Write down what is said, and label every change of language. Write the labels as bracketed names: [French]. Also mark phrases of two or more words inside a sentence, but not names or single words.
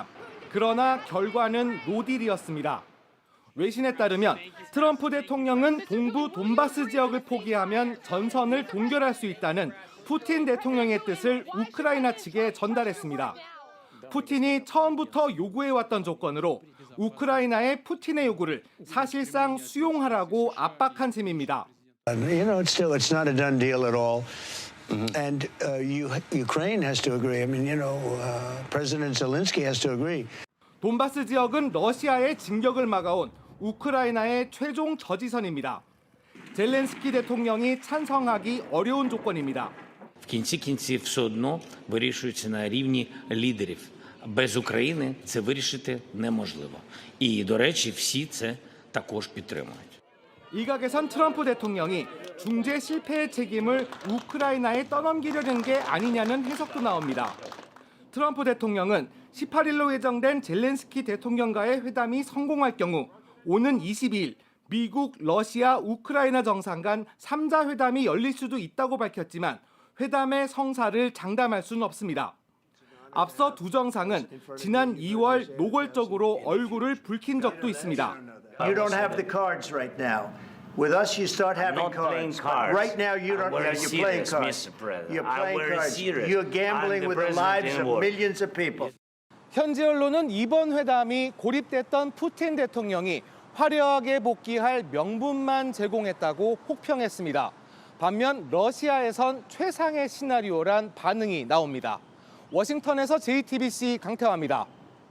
[Korean] 그러나 결과는 노딜이었습니다. 외신에 따르면 트럼프 대통령은 동부 돈바스 지역을 포기하면 전선을 동결할 수 있다는 푸틴 대통령의 뜻을 우크라이나 측에 전달했습니다. 푸틴이 처음부터 요구해왔던 조건으로 우크라이나의 푸틴의 요구를 사실상 수용하라고 압박한 셈입니다. [English] It's not a done deal at all. And Ukraine has to agree. President Zelensky has to agree. [Korean] 돈바스 지역은 러시아의 진격을 막아온 우크라이나의 최종 저지선입니다. 젤렌스키 대통령이 찬성하기 어려운 조건입니다. [Ukrainian] В кінці кінців все одно вирішується на рівні лідерів. Без України це вирішити неможливо. І, до речі, всі це також підтримують. [Korean] 일각에선 트럼프 대통령이 중재 실패의 책임을 우크라이나에 떠넘기려는 게 아니냐는 해석도 나옵니다. 트럼프 대통령은 18일로 예정된 젤렌스키 대통령과의 회담이 성공할 경우 오는 22일 미국, 러시아, 우크라이나 정상 간 3자 회담이 열릴 수도 있다고 밝혔지만 회담의 성사를 장담할 수는 없습니다. 앞서 두 정상은 지난 2월 노골적으로 얼굴을 붉힌 적도 있습니다. [English] You don't have the cards right now. With us, you start having cards. Right now, you don't. You're playing cards. You're playing cards. You're gambling with the lives of millions of people. [Korean] 현지 언론은 이번 회담이 고립됐던 푸틴 대통령이 화려하게 복귀할 명분만 제공했다고 혹평했습니다. 반면 러시아에선 최상의 시나리오란 반응이 나옵니다. 워싱턴에서 JTBC 강태화입니다.